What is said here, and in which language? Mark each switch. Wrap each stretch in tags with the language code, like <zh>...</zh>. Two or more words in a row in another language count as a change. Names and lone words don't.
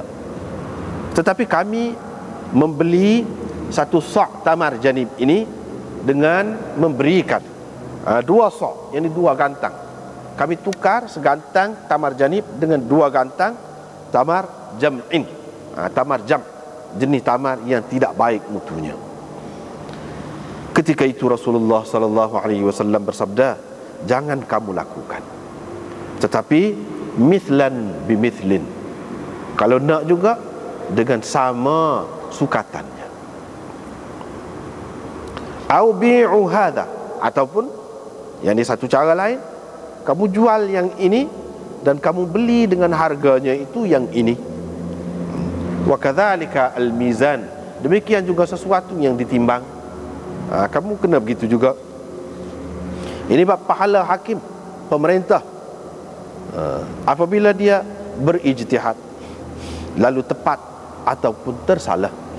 <ms>Tetapi kami membeli satu sok</ms> <ar>تمر جنيب</ar> <ms>ini dengan memberikan 2 sok, yakni 2 gantang. Kami tukar segantang</ms> <ar>تمر جنيب</ar> <ms>dengan 2 gantang</ms> <ar>تمر جمع تمر جمع,</ar> <ms>jenis tamar yang tidak baik mutunya. Ketika itu Rasulullah SAW bersabda, jangan kamu lakukan, tetapi</ms> <ar>مثلا بمثل,</ar> <ms>kalau nak juga dengan sama sukatannya.</ms> <ar>أو بع هذا,</ar> <ms>ataupun yang ini satu cara lain, kamu jual yang ini dan kamu beli dengan harganya itu yang ini.</ms> <ar>وكذلك الميزان,</ar> <ms>demikian juga sesuatu yang ditimbang, kamu kena begitu juga. Ini bab pahala hakim, pemerintah, apabila dia berijtihad lalu tepat ataupun tersalah.</ms>